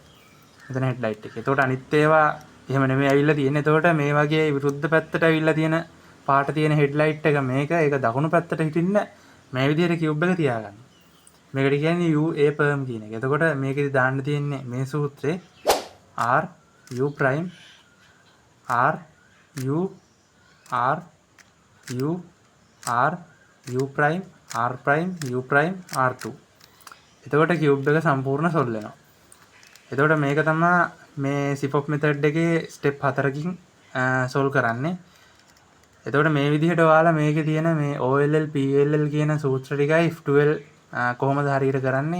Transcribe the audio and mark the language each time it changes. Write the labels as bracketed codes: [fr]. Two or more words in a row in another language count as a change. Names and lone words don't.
[si] මෙතන headlight එක. එතකොට අනිත් ඒවා එහෙම නෙමෙයි ඇවිල්ලා තියෙන්නේ. එතකොට මේ වගේ විරුද්ධ පැත්තට ඇවිල්ලා තියෙන පාට තියෙන headlight එක මේක ඒක දකුණු පැත්තට හිටින්න මේ විදිහට කියුබ් එක තියාගන්න. මේකට කියන්නේ [en] UA perm [si] කියන එක. එතකොට මේකෙදි දාන්න තියෙන්නේ මේ සූත්‍රේ [en] R U prime R U R U R U prime R prime U prime R2. [si] එතකොට කියුබ් එක සම්පූර්ණ සොල්ව් වෙනවා. එතකොට මේක තමයි මේ [en] SIPOP method [si] එකේ ස්ටෙප් 4කින් සොල්ව් කරන්නේ. එතකොට මේ විදිහට ඔයාලා මේකේ තියෙන මේ [en] OLL PLL [si] කියන සූත්‍ර ටිකයි F2L කොහොමද හරියට කරන්නේ?